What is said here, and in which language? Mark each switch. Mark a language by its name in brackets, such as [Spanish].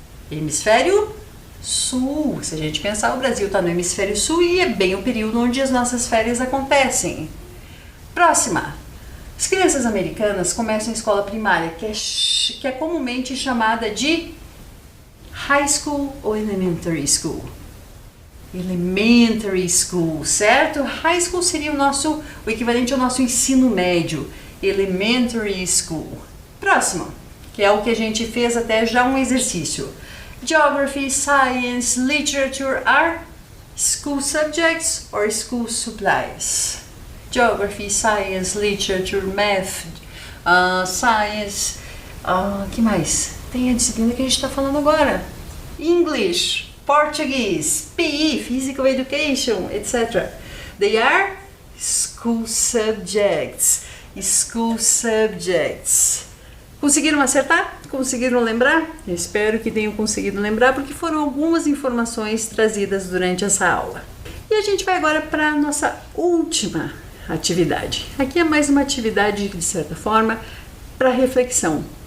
[Portuguese] Hemisfério sul. Se a gente pensar, o Brasil está no hemisfério sul e é bem o período onde as nossas férias acontecem. Próxima. As crianças americanas começam a escola primária, que é comumente chamada de high school ou elementary school. Elementary school, certo? High school seria o equivalente ao nosso ensino médio. Elementary school. Próximo, que é o que a gente fez até já um exercício. [English] Geography, science, literature are school subjects or school supplies. Geography, science, literature, math, science, [Portuguese] que mais? Tem a disciplina que a gente está falando agora. [English] English, Portuguese, PE, Physical Education, etc. They are school subjects. School subjects. [Portuguese] Conseguiram acertar? Conseguiram lembrar? Eu espero que tenham conseguido lembrar, porque foram algumas informações trazidas durante essa aula. E a gente vai agora para a nossa última atividade. Aqui é mais uma atividade que, de certa forma, para reflexão.